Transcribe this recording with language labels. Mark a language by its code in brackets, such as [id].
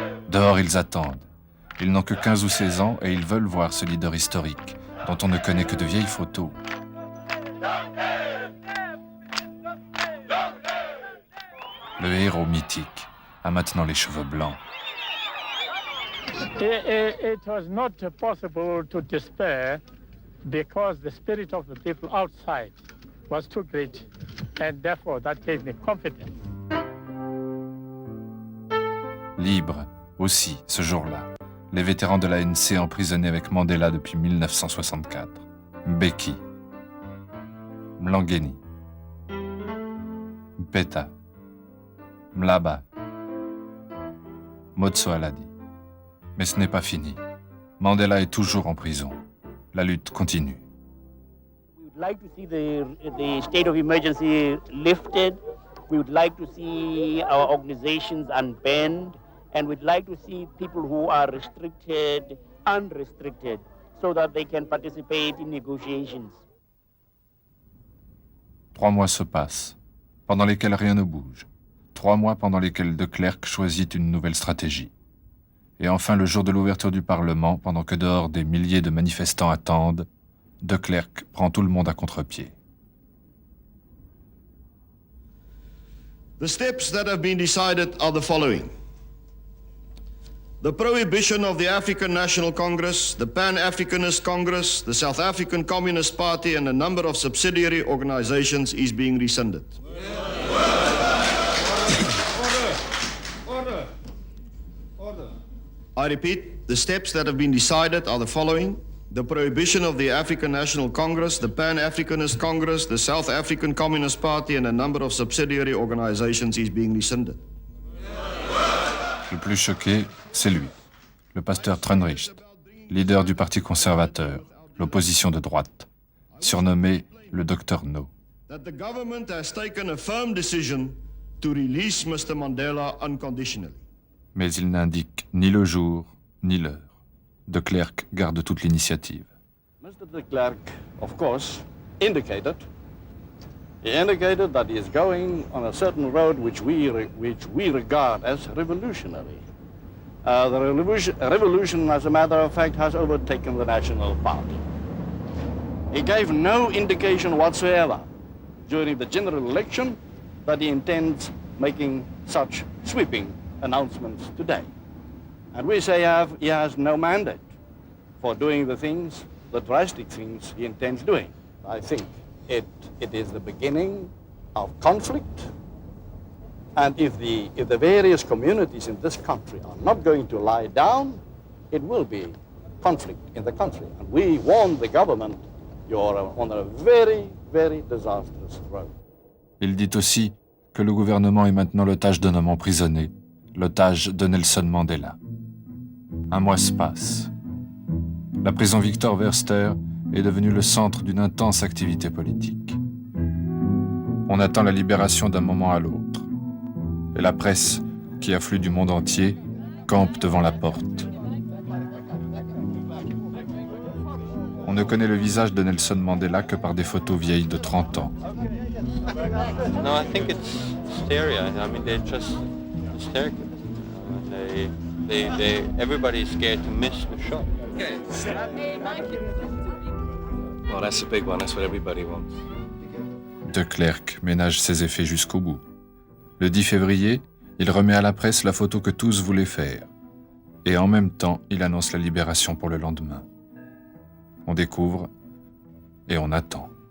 [fr] Dehors, ils attendent. Ils n'ont que 15 ou 16 ans et ils veulent voir ce leader historique, dont on ne connaît que de vieilles photos. Le héros mythique a maintenant les cheveux blancs. [en] It was not possible to despair because the spirit of the people outside was too great, and therefore that gave me confidence. [fr] Libre, aussi, ce jour-là, les vétérans de l'ANC emprisonnés avec Mandela depuis 1964. Mbeki, Mlangeni, Mpeta, Mlaba, Motsoaledi. Mais ce n'est pas fini. Mandela est toujours en prison. La lutte continue. [en] We would like to see the state of emergency lifted. We would like to see our organizations unbanned. And we'd like to see people who are restricted, unrestricted, so that they can participate in negotiations. [fr] 3 mois se passent, pendant lesquels rien ne bouge. 3 mois pendant lesquels de Klerk choisit une nouvelle stratégie. Et enfin, le jour de l'ouverture du Parlement, pendant que dehors des milliers de manifestants attendent, de Klerk prend tout le monde à contre-pied. [en] The steps that have been decided are the following. The prohibition of the African National Congress, the Pan-Africanist Congress, the South African Communist Party and a number of subsidiary organizations is being rescinded. Order. I repeat, the steps that have been decided are the following. The prohibition of the African National Congress, the Pan-Africanist Congress, the South African Communist Party and a number of subsidiary organizations is being rescinded. [fr] Le plus choqué, c'est lui, le pasteur Trunricht, leader du Parti conservateur, l'opposition de droite, surnommé le Docteur No. [en] That the government has taken a firm decision to release Mr. Mandela unconditionally. [fr] Mais il n'indique ni le jour, ni l'heure. De Klerk garde toute l'initiative. [en] Mr. de Klerk, of course, indicated that he is going on a certain road which we regard as revolutionary. The revolution, as a matter of fact, has overtaken the National Party. He gave no indication whatsoever during the general election that he intends making such sweeping announcements today. And we say he has no mandate for doing the drastic things he intends doing. I think it is the beginning of conflict. And if the various communities in this country are not going to lie down, it will be conflict in the country. And we warn the government, you're on a very, very disastrous road. [fr] Il dit aussi que le gouvernement est maintenant l'otage d'un homme emprisonné, l'otage de Nelson Mandela. Un mois se passe. La prison Victor Verster est devenue le centre d'une intense activité politique. On attend la libération d'un moment à l'autre. Et la presse, qui afflue du monde entier, campe devant la porte. On ne connaît le visage de Nelson Mandela que par des photos vieilles de 30 ans. [en] No, I think it's hysteria. I mean, they're just hysterical. Everybody's scared to miss the shot. Well, that's a big one. That's what everybody wants. [fr] De Klerk ménage ses effets jusqu'au bout. Le 10 février, il remet à la presse la photo que tous voulaient faire. Et en même temps, il annonce la libération pour le lendemain. On découvre et on attend.